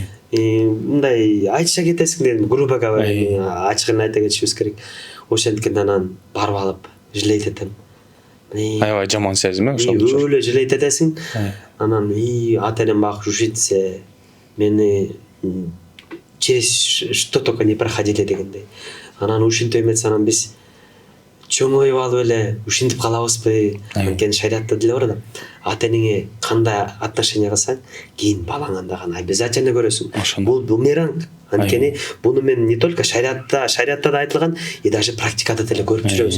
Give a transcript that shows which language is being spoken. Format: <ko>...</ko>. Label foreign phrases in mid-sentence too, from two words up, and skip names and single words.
<ky>Мындай айтыша кетесиң дедим,</ky> <ru>грубо говоря,</ru> <ky>ачыгын айта кетишибиз керек. Ошенткен анан барып алып жалейт этем. Аябай жаман сезим ошол. Өлө жалейт этесиң. Анан ата-энем багы ушинтсе мени</ky> <ru>через что только не проходили</ru> <ky>дегендей. Анан ушинтип эмес, анан биз чоңоюп алып эле ушинтип калабызбы? Анткени шариатта деле бар да. Ата-энеңе кандай отношение кылсаң, кийин балаңан дагы обязательно көрөсүң. Бул бумеранг. Анткени буну мен</ky> <ru>не только</ru> <ky>шариатта да айтылган,</ky> <ru>и даже</ru> <ky>практикада деле көрүп жүрөбүз.</ky>